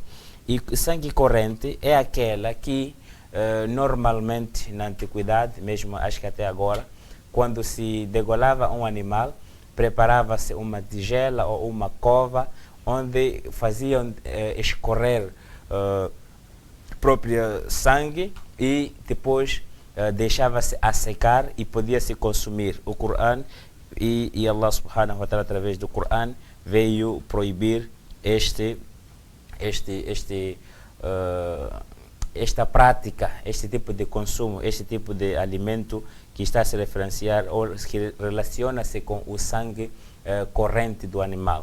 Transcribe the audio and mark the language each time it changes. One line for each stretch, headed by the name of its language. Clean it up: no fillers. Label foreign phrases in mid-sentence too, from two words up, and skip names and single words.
Portuguese: E sangue corrente é aquela que normalmente na antiguidade, mesmo acho que até agora, quando se degolava um animal, preparava-se uma tigela ou uma cova onde faziam escorrer próprio sangue, e depois deixava-se a secar e podia-se consumir. O Corão e
Arabic: الله سبحانه وتعالى,
Portuguese: através do Corão, veio proibir esta prática, este tipo de consumo, este tipo de alimento que está a se referenciar ou que relaciona-se com o sangue corrente do animal.